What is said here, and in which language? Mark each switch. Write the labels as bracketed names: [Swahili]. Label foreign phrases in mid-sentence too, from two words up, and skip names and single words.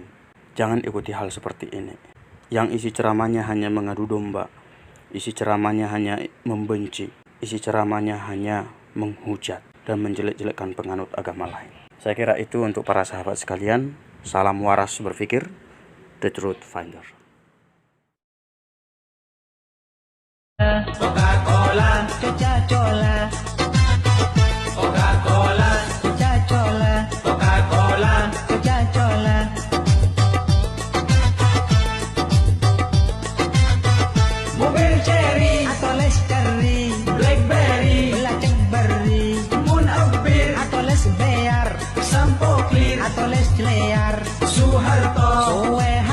[Indonesian] Jangan ikuti hal seperti ini, yang isi ceramahnya hanya mengadu domba, isi ceramahnya hanya membenci, isi ceramahnya hanya menghujat dan menjelek-jelekkan penganut agama lain. Saya kira itu untuk para sahabat sekalian. Salam waras berpikir, The Truth Finder. Coca-Cola, Coca-Cola, Coca-Cola, Coca-Cola, Coca-Cola, Coca-Cola. Mobil cherry atau Lestari, Blackberry, Blackberry, Moon of Beer atau Les Bear, Sampo Clear atau Les Clear, Soeharto,